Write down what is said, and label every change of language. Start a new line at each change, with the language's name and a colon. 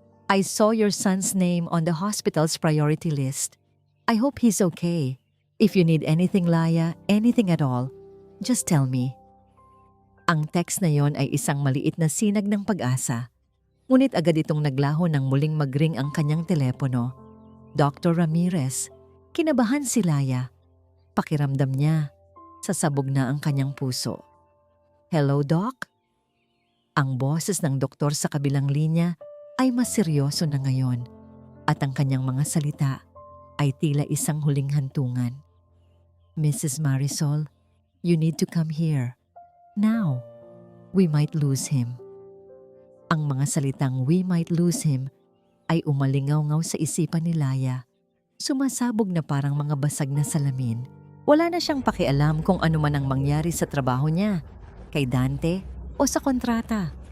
English: I saw your son's name on the hospital's priority list. I hope he's okay. If you need anything, Laya, anything at all, just tell me.
Filipino: Ang text na yon ay isang maliit na sinag ng pag-asa. Ngunit agad itong naglaho nang muling magring ang kanyang telepono. Dr. Ramirez, kinabahan si Laya. Pakiramdam niya, sasabog na ang kanyang puso. Hello, Doc? Ang boses ng doktor sa kabilang linya ay mas seryoso na ngayon at ang kanyang mga salita ay tila isang huling hantungan.
English: Mrs. Marisol, you need to come here. Now, we might lose him.
Filipino: Ang mga salitang
English: we might lose him
Filipino: ay umalingaw-ngaw sa isipan ni Laya. Sumasabog na parang mga basag na salamin. Wala na siyang pakialam kung ano man ang mangyari sa trabaho niya, kay Dante o sa kontrata.